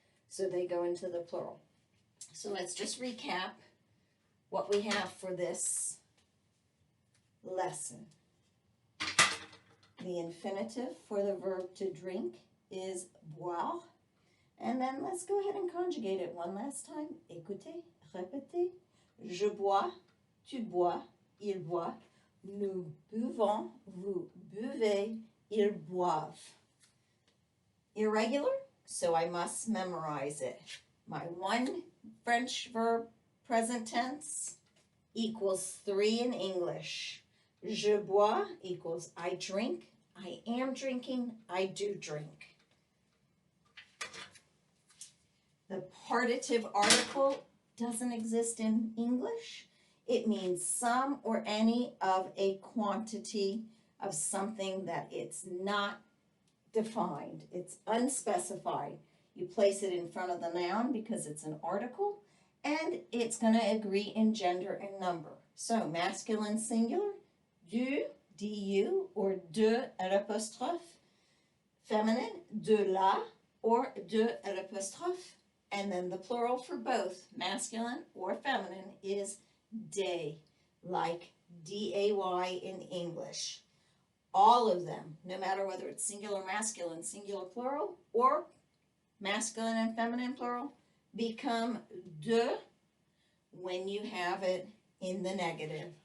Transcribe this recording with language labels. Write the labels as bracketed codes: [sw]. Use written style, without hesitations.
[en] So they go into the plural. So let's just recap what we have for this lesson. The infinitive for the verb to drink is boire. And then let's go ahead and conjugate it one last time. [fr] Écoutez, répétez. Je bois, tu bois, il boit. Nous buvons, vous buvez, ils boivent. [en] Irregular, so I must memorize it. My one French verb, present tense, equals 3 in English. [fr] Je bois [en] equals I drink, I am drinking, I do drink. The partitive article doesn't exist in English. It means some or any of a quantity of something that it's not defined. It's unspecified. You place it in front of the noun because it's an article, and it's going to agree in gender and number. So masculine singular, du, du, or [fr] de à l'apostrophe. [en] Feminine, [fr] de la, or de à l'apostrophe. [en] And then the plural for both, masculine or feminine, is day, like D-A-Y in English. All of them, no matter whether it's singular masculine, singular plural, or masculine and feminine plural, become de when you have it in the negative.